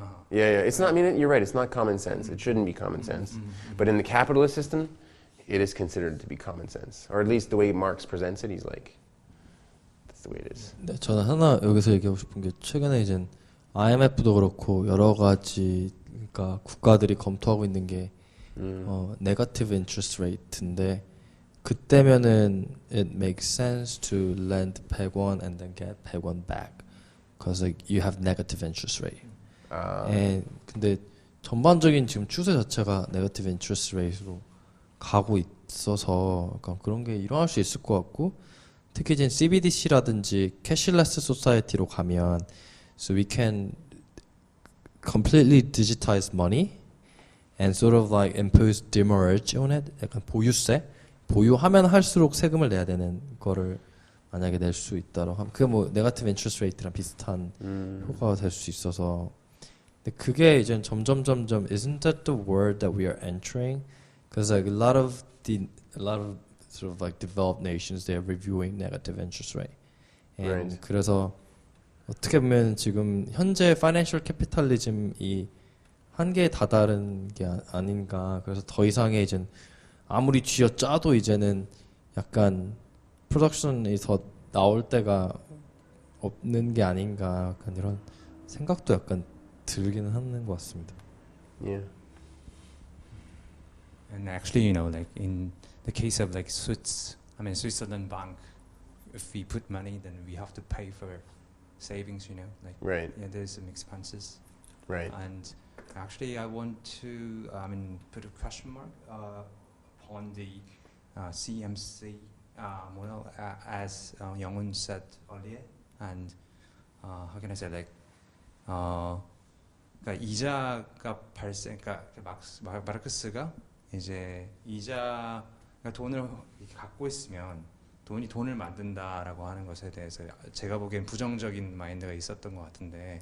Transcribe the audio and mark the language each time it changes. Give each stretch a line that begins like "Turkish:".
English: yeah. It's not. I mean, you're right. It's not common sense. It shouldn't be common sense. But in the capitalist system, it is considered to be common sense, or at least the way Marx presents it. He's like, that's the way it is.
Korean: 네, 저는 하나 여기서 얘기하고 싶은 게 최근에 이제 IMF도 그렇고 여러 가지 그러니까 국가들이 검토하고 있는 게 negative interest rate인데 그때면은
English: it makes sense to lend 100원 and then get 100원 back because like you have negative interest rate.
Korean: 근데 전반적인 지금 추세 자체가 negative interest rate로 가고 있어서 약간 그런 게 일어날 수 있을 것 같고 특히 이제 CBDC라든지 캐시레스 소사이티로 가면
English: so we can completely digitize money and sort of like impose demurrage on it.
Korean: 약간 보유세? 보유하면 할수록 세금을 내야 되는 거를 만약에 낼 수 있다고 하면 그게 뭐 네거티브 인트레스트 레이트랑 비슷한 효과가 될 수 있어서 근데 그게 이제 점점
English: isn't that the world that we are entering? Because like a lot of sort of like developed nations they're reviewing negative interest rate. And Right.
Korean: 그래서 어떻게 보면 지금 현재 파이낸셜 캐피탈리즘이 한계에 다다른 게 아닌가. 그래서 더 이상의 이제 아무리 쥐어짜도 이제는 약간 프로덕션이 더 나올 때가 없는 게 아닌가. 약간 이런 생각도 약간 들기는 하는 것 같습니다.
English: Yeah. And actually, like in the case of like Switzerland Bank, if we put money, then we have to pay for savings, like Right. yeah, there's some expenses. Right. And actually, I want to put a question mark upon the CMC model, as Young-hoon said earlier. And how can I say, like,
Korean: 그러니까 이자가 그러니까 마르크스가 이제 이자가 돈을 이렇게 갖고 있으면 돈이 돈을 만든다라고 하는 것에 대해서 제가 보기엔 부정적인 마인드가 있었던 것 같은데,